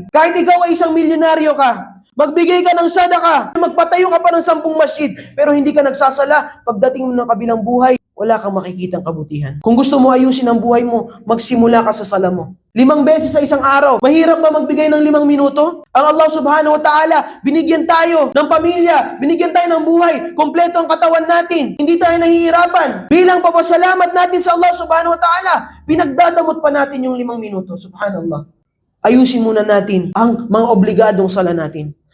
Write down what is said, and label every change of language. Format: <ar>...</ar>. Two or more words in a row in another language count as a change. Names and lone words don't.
<tl>Kahit ikaw ay isang milyonaryo ka, magbigay ka ng sadaka, magpatayo ka pa ng 10 masjid, pero hindi ka nagsasala, pagdating mo ng kabilang buhay, wala kang makikitang kabutihan. Kung gusto mo ayusin ang buhay mo, magsimula ka sa sala mo. 5 beses sa isang araw. Mahirap ba magbigay ng 5 minuto? Ang Allah</tl> <ar>سبحانه وتعالى,</ar> <tl>binigyan tayo ng pamilya, binigyan tayo ng buhay, kompleto ang katawan natin. Hindi tayo nahihirapan. Bilang papasalamat natin sa Allah</tl> <ar>سبحانه وتعالى,</ar> <tl>pinagdadamot pa natin yung 5 minuto. Subhanallah. Ayusin muna natin ang mga obligadong sala natin.</tl>